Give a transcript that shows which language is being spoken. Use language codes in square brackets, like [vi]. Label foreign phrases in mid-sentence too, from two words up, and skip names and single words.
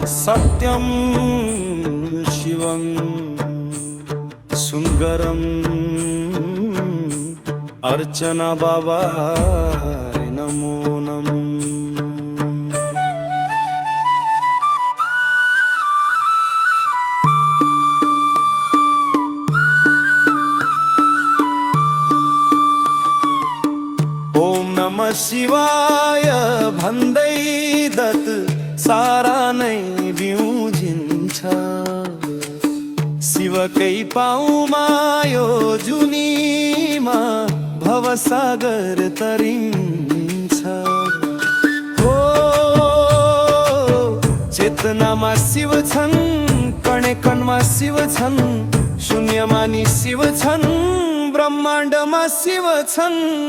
[sa] सत्यं शिवं सुंदरं अर्चना बाबा नमो नमः। ओम नमः शिवाय [ne] भन्दै दत सारा नै बिउजिन्छ। शिवकै पाउमा यो जुनीमा भवसागर तरिन्छ। हो चेतनामा शिव छन्, कणे कणमा शिव छन्, शून्यमा नि शिव छन्, ब्रह्माण्डमा शिव छन्।